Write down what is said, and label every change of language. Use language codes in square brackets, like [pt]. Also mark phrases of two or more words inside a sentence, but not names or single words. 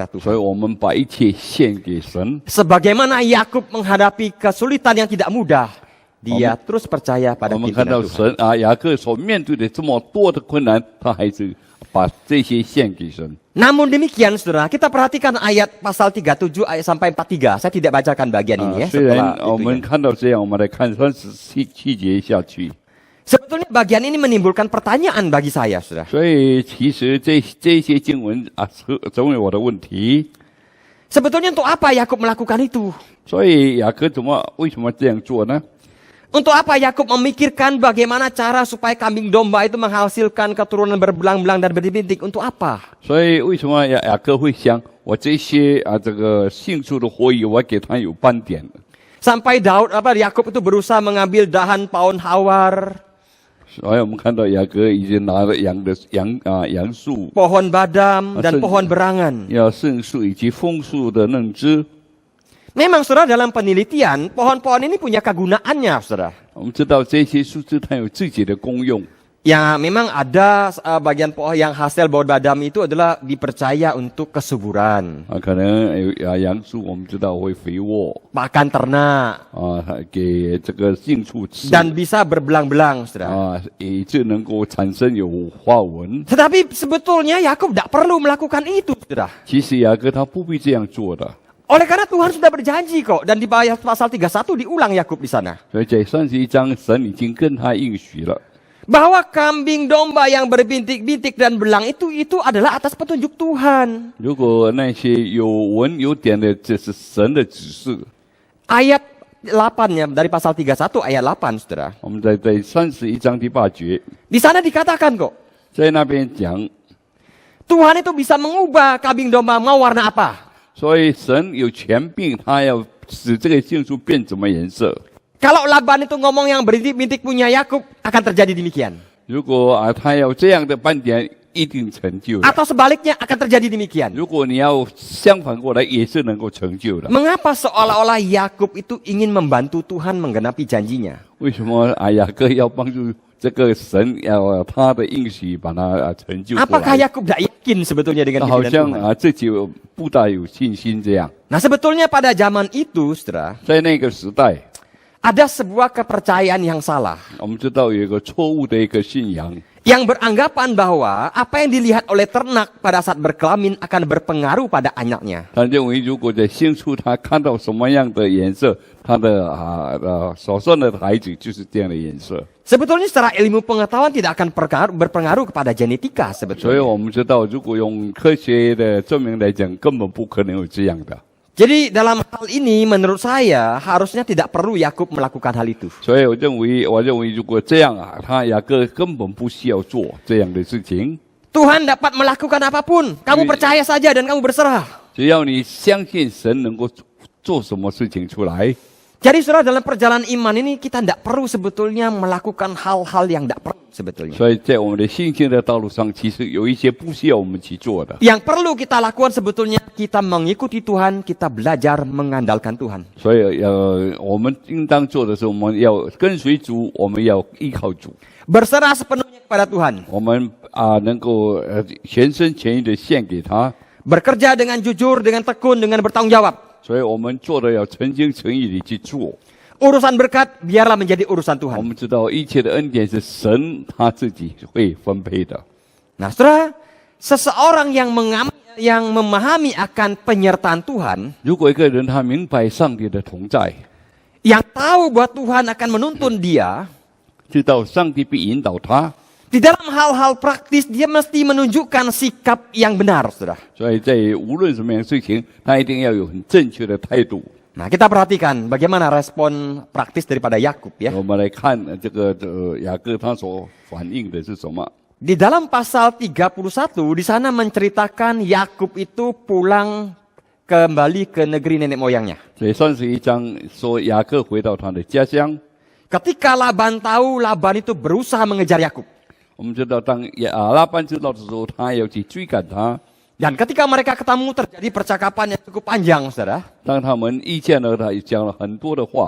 [zh] 所 [id] Tuhan. [zh] 以我们把一切献给神。 [id] Sebagaimana Yakub menghadapi kesulitan yang tidak mudah, dia terus percaya pada [zh] 我们看到 [id] pimpinan Tuhan. [zh] 神雅各所面对的这么多的困难，他还是把这些献给神。 [id] Namun demikian, saudara, kita perhatikan ayat pasal 37 ayat sampai 43. Saya tidak bacakan bagian ini ya. [zh] 虽然 [id] Setelah [zh] 我们 [id] itunya. [zh] 看到这样，我们来看37节下去。 [id] Sebetulnya bagian ini menimbulkan pertanyaan bagi saya, saudara. [zh] 所以其实这些经文成为我的问题。 [id] Sebetulnya untuk apa Yakub melakukan itu? [zh] 所以雅各为什么这样做呢？ [id] Untuk apa Yakub memikirkan bagaimana cara supaya kambing domba itu menghasilkan keturunan berbelang-belang dan berbintik? Untuk apa? [zh] 所以为什么雅各会想我这些这个杏树的火蚁，我给它有斑点？ [id] Sampai Yakub itu berusaha mengambil dahan pohon hawar, [zh] 所以我们看到雅各已经拿了杨树、 [id] pohon badam, dan Asal- pohon berangan. [zh] 圣树以及枫树的嫩枝。 [id] Memang saudara dalam penelitian, pohon-pohon ini punya kegunaannya, saudara. [zh] 我们知道这些树枝它有自己的功用。 [id] Ya, memang ada bagian pohon yang hasil buah badam itu adalah dipercaya untuk kesuburan. [zh] 可能杨树我们知道会肥沃 [id] Pakan ternak [zh] 给这个牲畜吃 [id] dan bisa berbelang-belang, saudara. [zh] 以致能够产生有花纹。 [id] Tetapi sebetulnya Yakub tidak perlu melakukan itu, saudara. [zh] 其实雅各他不必这样做的， [id] Oleh karena Tuhan sudah berjanji kok, dan di pasal 31 diulang Yakub di sana. [zh] 所以在31章神已经跟他应许了。 [id] Bahwa kambing domba yang berbintik-bintik dan belang itu adalah atas petunjuk Tuhan. [zh] 如果那些有纹有点的，这是神的指示。 [id] Ayat 8-nya dari pasal 31 ayat 8, saudara. [zh] 我们在31章第8节， [id] Di sana dikatakan kok, [zh] 在那边讲， [id] Tuhan itu bisa mengubah kambing domba mau warna apa. [zh] 所以神有权柄，他要使这个杏树变什么颜色。 [id] Kalau Laban itu ngomong yang berbintik-bintik punya Yakub, akan terjadi demikian. [zh] 如果他要这样的斑点，一定成就的。 [id] Atau sebaliknya akan terjadi demikian. [zh] 如果你要相反过来，也是能够成就的。 [id] Mengapa seolah-olah Yakub itu ingin membantu Tuhan menggenapi janjinya? [zh] 为什么雅各要帮助这个神，要他的应许把它成就过 [id] Apakah [zh] 来？ [id] Yakub tidak yakin sebetulnya dengan [zh] 好 [id] pimpinan [zh] 像 [id] Tuhan? [zh] 自己不大有信心这样。 [id] Nah, sebetulnya pada zaman itu, saudara, [zh] 在那个时代， [id] ada sebuah kepercayaan yang salah. [zh] 我们知道有一个错误的一个信仰， [id] Yang beranggapan bahwa apa yang dilihat oleh ternak pada saat berkelamin akan berpengaruh pada anaknya. [zh] 他认为如果在牲畜他看到什么样的颜色，他的所生的孩子就是这样的颜色。 [id] Sebetulnya secara ilmu pengetahuan tidak akan berpengaruh kepada genetika [zh] 所以 [id] sebetulnya. [zh] 我们知道，如果用科学的证明来讲，根本不可能有这样的。 [id] Jadi dalam hal ini menurut saya harusnya tidak perlu Yakub melakukan hal itu. [zh] 所以我认为如果这样雅各根本不需要做这样的事情。 [id] Tuhan dapat melakukan apapun. Kamu percaya saja dan kamu berserah. [zh] 只要你相信神能够做什么事情出来。 [id] Jadi saudara, dalam perjalanan iman ini kita tidak perlu sebetulnya melakukan hal-hal yang tidak perlu sebetulnya. [zh] 所以在我们的信心的道路上，其实有一些不需要我们去做的。 [id] Yang perlu kita lakukan sebetulnya kita mengikuti Tuhan, kita belajar mengandalkan Tuhan. [zh] 所以我们应当做的是，我们要跟随主，我们要依靠主， [id] Berserah sepenuhnya kepada Tuhan. [zh] 我们能够全身全意的献给他。 [id] Bekerja dengan jujur, dengan tekun, dengan bertanggung jawab. [zh] 所以我们做的要诚心诚意的去做。 [id] Urusan berkat biarlah menjadi urusan [zh] 我 [id] Tuhan. [zh] 们知道一切的恩典是神他自己会分配的。 [id] Nah, saudara, seseorang yang memahami akan penyertaan Tuhan, [zh] 如果一个人他明白上帝的同在， [id] yang tahu bahwa Tuhan akan menuntun dia, [zh] 知道上帝必引导他， [id] di dalam hal-hal praktis dia mesti menunjukkan sikap yang benar, saudara. [zh] 所以在无论什么样的事情，他一定要有很正确的态度。 [id] Nah, kita perhatikan bagaimana respon praktis daripada Yakub ya. [zh] 我们来看这个雅各他所反映的是什么？ [id] Di dalam pasal 31 di sana menceritakan Yakub itu pulang kembali ke negeri nenek moyangnya. [zh] 所以31章说雅各回到他的家乡。 [id] Ketika Laban tahu, Laban itu berusaha mengejar Yakub. [zh] 我们知道当拉班知道的时候，他要去追赶他。 [id] Dan ketika mereka ketemu terjadi percakapan yang cukup panjang, saudara. [zh] 当他们遇见了他，也讲了很多的话。